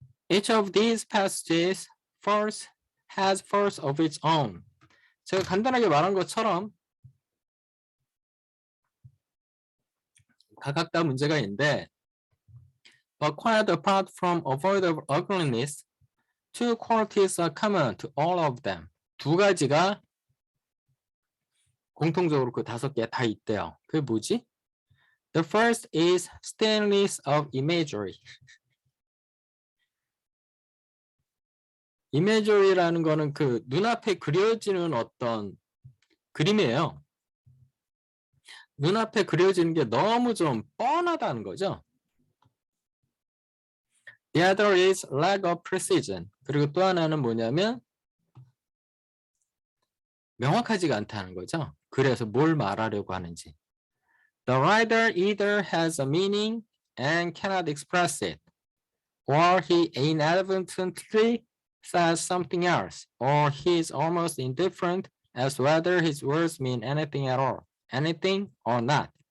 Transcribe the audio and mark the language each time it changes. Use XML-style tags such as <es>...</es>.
<en>Each of these passages force has force of its own.</en> <ko>제가 간단하게 말한 것처럼 각각 다 문제가 있는데</ko> <en>but quite apart from avoidable ugliness, two qualities are common to all of them.</en> <ko>두 가지가 공통적으로 그 5개 다 있대요. 그게 뭐지?</ko> <en>The first is stainless of imagery.</en> <ko>imagery라는 거는 그 눈앞에 그려지는 어떤 그림이에요. 눈앞에 그려지는 게 너무 좀 뻔하다는 거죠.</ko> <en>The other is lack of precision.</en> <ko>그리고 또 하나는 뭐냐면 명확하지가 않다는 거죠. 그래서 뭘 말하려고 하는지.</ko> <en>The writer either has a meaning and cannot express it, or he inadvertently says something else, or he is almost indifferent as whether his words mean anything at all, anything or not.</en>